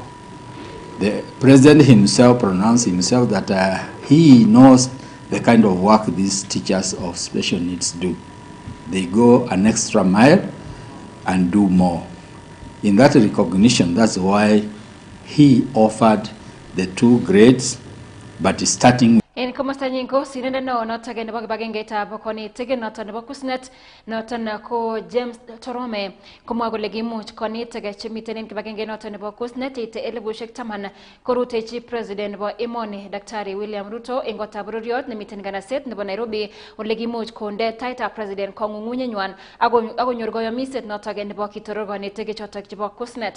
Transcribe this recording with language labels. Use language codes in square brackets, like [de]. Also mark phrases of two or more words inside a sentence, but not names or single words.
[en] The President himself pronounced himself that he knows the kind of work these teachers of special needs do. They go an extra mile and do more. In that recognition, that's why he offered the 2 grades, but starting [kln] En komosta nyingo sinende no notage nebo kibagengeitab konetik noton nebo kusnet noton ko James Torome komwa kole kimuch konetik chemiten en kibagenge noton nebo kusnet ite 10,000 korutechi president nebo emoni Daktari William Ruto en gotab bororiot nemiten nganaset nebo Nairobi ole kimuch konde taitab president kong'ung'unyenywan akonyor koyomiset notok nebo kitoror konetik chotok chebo kusnet.